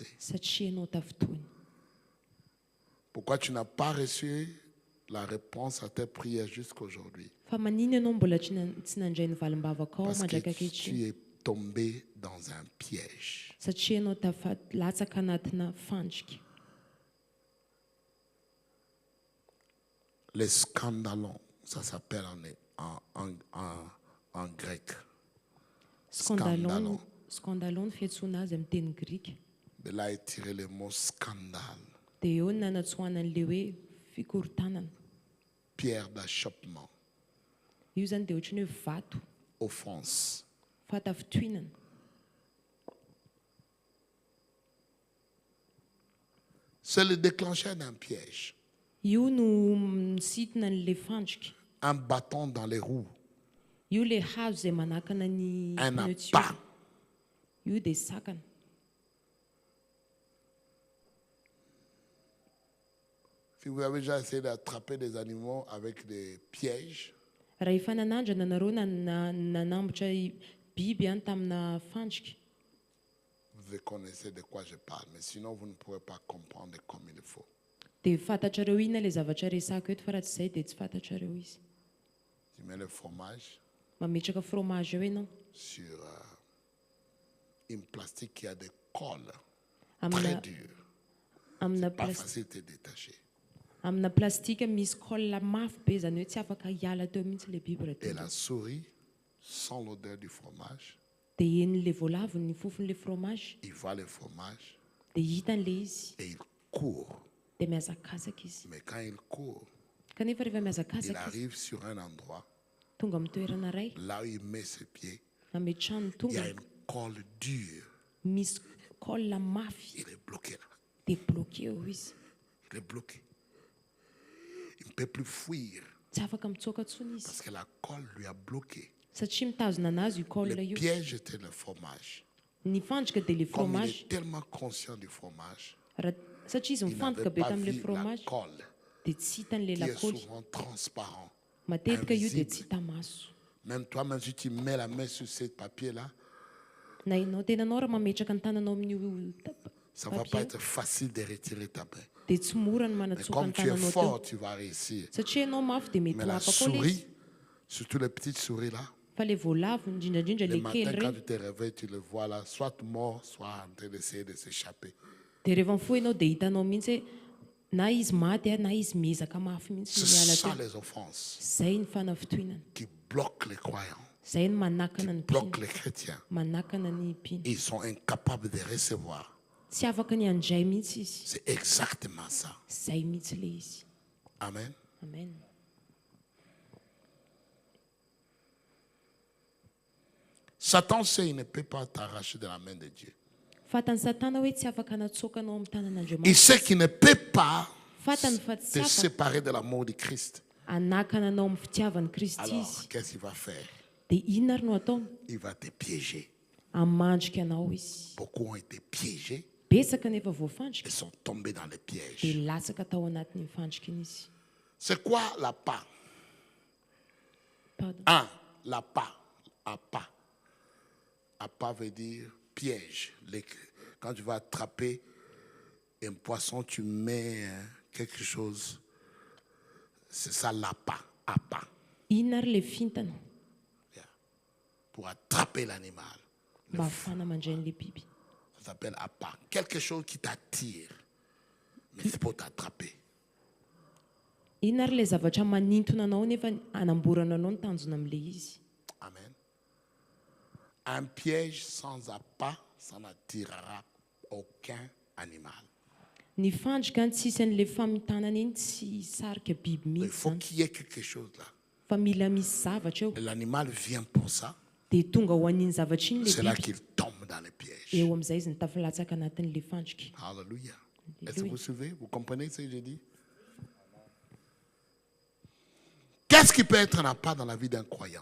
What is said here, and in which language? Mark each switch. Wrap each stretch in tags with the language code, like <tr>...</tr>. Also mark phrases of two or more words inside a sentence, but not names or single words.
<mg>Satria ianao tafotoina.</mg> <fr>Pourquoi tu n'as pas reçu la réponse à tes prières jusqu'aujourd'hui?</fr> <mg>Fa maninona ianao mbola tsy nandray ny valim-bavaka ao</mg> <fr>Parce que</fr> <mg>mandraka ankehitriny?</mg> <fr>tu es tombé dans un piège.</fr> <mg>Satria ianao latsaka anatina fandrika.</mg> <fr>Les scandalons, ça s'appelle en grec.</fr> <mg>Scandalon ny fiantsoana azy amin'ny teny grika.</mg> <fr>De là est tiré le mot scandale.</fr> <mg>Dia eo ny nanatsoana an'ilay hoe fikorontanana.</mg> <fr>Pierre d'achoppement,</fr> <mg>Io zany dia ohatran'ny hoe vato,</mg> <fr>offense.</fr> <mg>fahatafotoinana.</mg> <fr>C'est le déclencheur d'un piège.</fr> <mg>Io no misintona an'ilay fandrika.</mg> <fr>Un bâton dans les roues,</fr> <mg>Io le hazo izay manakana ny</mg> <fr>un pneu tsy appât.</fr> <mg>io dia sakana.</mg> <fr>Si vous avez déjà essayé d'attraper des animaux avec des pièges,</fr> <mg>Raha efa nanandrana nareo nanambotra biby tamina fandrika,</mg> <fr>vous connaissez de quoi je parle, mais sinon vous ne pourrez pas comprendre comme il faut.</fr> <mg>dia fantatrareo inona ilay zavatra resako eto, fa raha tsy izay dia tsy fantatrareo izy.</mg> <fr>Tu mets le fromage</fr> <mg>Mametraka fromage eo ianao</mg> <fr>sur une plastique qui a des colles</fr> <mg>amina</mg> <fr>très dures.</fr> <mg>amina</mg> <fr>Pas plas- facile de te détacher.</fr> <mg>amina plastika misy colle mafy be, izany hoe tsy afaka hiala teo mihitsy ilay biby raha</mg> <fr>Et</fr> <mg>tonga.</mg> <fr>la souris, sans l'odeur du fromage,</fr> <mg>Dia hen'ilay voalavo ny fofon'ilay fromage,</mg> <fr>il voit le fromage</fr> <mg>dia hitan'ilay izy,</mg> <fr>et il court.</fr> <mg>dia mihazakazaka izy.</mg> <fr>Mais quand il court,</fr> <mg>Kanefa rehefa</mg> <fr>il</fr> <mg>mihazakazaka izy,</mg> <fr>arrive sur un endroit,</fr> <mg>tonga amin'ny toerana iray,</mg> <fr>là où il met ses pieds,</fr> <mg>nametrahany</mg> <fr>il y</fr> <mg>tonga,</mg> <fr>a une colle dure.</fr> <mg>misy colle mafy,</mg> <fr>Il est bloqué là.</fr> <mg>dia bloqué eo izy.</mg> <fr>Il est bloqué. Il ne peut plus fuir</fr> <mg>Tsy afaka mitsoaka intsony izy,</mg> <fr>parce que la colle lui a bloqué.</fr> <mg>satria mitazona anazy io colle</mg> <fr>Le</fr> <mg>io.</mg> <fr>piège était le fromage.</fr> <mg>Ny fandrika dia le</mg> <fr>Comme il</fr> <mg>fromage,</mg> <fr>est tellement conscient du fromage,</fr> <mg>satria izy</mg> <fr>il</fr> <mg>mifantoka</mg> <fr>n'avait</fr> <mg>be</mg> <fr>pas</fr> <mg>tamin'ilay</mg> <fr>vu la</fr> <mg>fromage,</mg> <fr>colle</fr> <mg>dia tsy hitan'ilay</mg> <fr>qui est</fr> <mg>lakaoly.</mg> <fr>souvent transparent.</fr> <mg>Matetika io dia</mg> <fr>invisible.</fr> <mg>tsy hita maso.</mg> <fr>Même toi, même si tu mets la main sur ce papier-là,</fr> <mg>Na ianao tenanao raha mametraka ny tananao amin'io</mg> <fr>ça ne va pas</fr> <mg>papier,</mg> <fr>être facile de retirer ta main.</fr> <mg>dia tsy mora ny</mg> <fr>Mais</fr> <mg>manatsoka</mg> <fr>comme</fr> <mg>ny</mg> <fr>tu es</fr> <mg>tananao teo.</mg> <fr>fort, tu vas réussir.</fr> <mg>Satria ianao mafy dia mety</mg> <fr>Mais la</fr> <mg>hapako ilay izy.</mg> <fr>souris, surtout les petites souris là,</fr> <mg>Fa le voalavo indrindrandrindra</mg> <fr>le</fr> <mg>le kely</mg> <fr>matin quand</fr> <mg>reny,</mg> <fr>tu te réveilles, tu le vois là, soit mort, soit en train d'essayer de s'échapper.</fr> <mg>dia rehefa mifoha ianao dia hitanao mihitsy hoe na izy maty na izy miezaka mafy mihitsy</mg> <fr>C'est</fr> <mg>miala</mg> <fr>ça</fr> <mg>teo.</mg> <fr>les offenses</fr> <mg>Zay ny fanafitoinana,</mg> <fr>qui bloquent les croyants,</fr> <mg>zay ny manakana ny</mg> <fr>bloquent</fr> <mg>mpino,</mg> <fr>les chrétiens.</fr> <mg>manakana ny mpino.</mg> <fr>Ils sont incapables de recevoir.</fr> <mg>Tsy afaka ny handray mihitsy izy.</mg> <fr>C'est exactement ça.</fr> <mg>Zay mihitsy le izy.</mg> <fr>Amen.</fr> <mg>Amen.</mg> <fr>Satan sait qu'il ne peut pas t'arracher de la main de Dieu.</fr> <mg>Fantany Satana hoe tsy afaka natsokanao amin'ny tanan'Andriamanitra.</mg> <fr>Il sait qu'il ne peut pas</fr> <mg>Fantany fa tsy</mg> <fr>te</fr> <mg>afaka</mg> <fr>séparer de l'amour de Christ.</fr> <mg>hanakana anao amin'ny fitiavan'i Kristy</mg> <fr>Alors,</fr> <mg>izy.</mg> <fr>qu'est-ce qu'il va faire?</fr> <mg>Dia inona ary no ataony?</mg> <fr>Il va te piéger.</fr> <mg>Hamandrika anao izy.</mg> <fr>Beaucoup ont été piégés</fr> <mg>Betsaka nefa voafandrika</mg> <fr>et sont tombés dans les</fr> <mg>dia</mg> <fr>pièges.</fr> <mg>latsaka tao anatin'ny fandrika izy.</mg> <fr>C'est quoi l'appât? Pardon. L'appât. Appât. Appât veut dire piège. Quand tu vas attraper un poisson, tu mets quelque chose C'est ça l'appât. Appât.</fr> <mg>Inona ary le fintana</mg> <fr>Yeah. Pour attraper l'animal.</fr> <mg>mba ahafahana mandray an'ilay biby.</mg> <fr>Ça s'appelle appât. Quelque chose qui t'attire. Mais c'est pour t'attraper.</fr> <mg>Inona ary le zavatra manintona anao nefa anamborana anao ny tanjona amin'ilay izy. Amen.</mg> <fr>Un piège sans appât, ça n'attirera aucun animal.</fr> <mg>Ny fandrika ny tsisy an'ilay famitanana iny tsy sarika biby</mg> <fr>Il</fr> <mg>mihitsy</mg> <fr>faut</fr> <mg>zany.</mg> <fr>qu'il y ait quelque chose là.</fr> <mg>Fa mila misy zavatra eo</mg> <fr>Et l'animal vient pour ça.</fr> <mg>dia tonga ho an'iny zavatra iny</mg> <fr>C'est</fr> <mg>le</mg> <fr>là</fr> <mg>biby.</mg> <fr>qu'il tombe dans les pièges.</fr> <mg>Eo amin'izay izy ny tafilatsaka anatin'ilay fandrika.</mg> <fr>Alléluia. Est-ce que vous suivez? Vous comprenez ce que j'ai dit? Qu'est-ce qui peut être un appât dans la vie d'un croyant</fr>